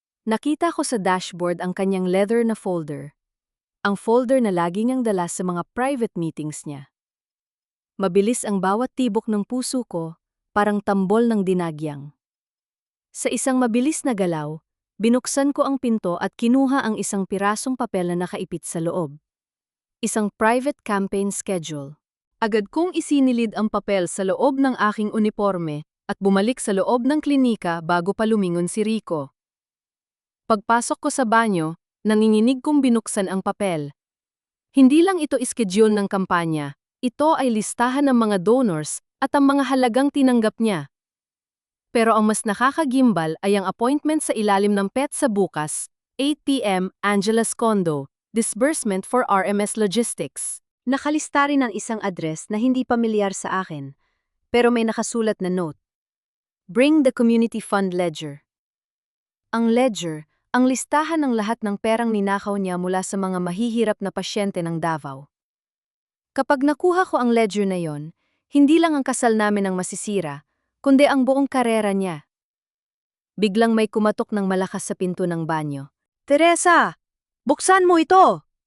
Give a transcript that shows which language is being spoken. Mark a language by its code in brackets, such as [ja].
[tl] Nakita ko sa dashboard ang kanyang leather na folder. Ang folder na lagi niyang dala sa mga private meetings niya. Mabilis ang bawat tibok ng puso ko, parang tambol ng dinagyang. Sa isang mabilis na galaw, binuksan ko ang pinto at kinuha ang isang pirasong papel na nakaipit sa loob. Isang private campaign schedule. Agad kong isinilid ang papel sa loob ng aking uniforme at bumalik sa loob ng klinika bago pa lumingon si Rico. Pagpasok ko sa banyo, nanginginig kong binuksan ang papel. Hindi lang ito iskediul ng kampanya, ito ay listahan ng mga donors at ang mga halagang tinanggap niya. Pero ang mas nakakagimbal ay ang appointment sa ilalim ng PET sa bukas, 8 p.m. [en] Angela's Condo, disbursement for RMS Logistics. [tl] Nakalista rin ang isang address na hindi pamilyar sa akin, pero may nakasulat na note. [en] Bring the community fund ledger. [tl] Ang ledger, ang listahan ng lahat ng perang ninakaw niya mula sa mga mahihirap na pasyente ng Davao. Kapag nakuha ko ang ledger na yon, hindi lang ang kasal namin ang masisira, kundi ang buong karera niya. Biglang may kumatok ng malakas sa pinto ng banyo. Teresa! Buksan mo ito!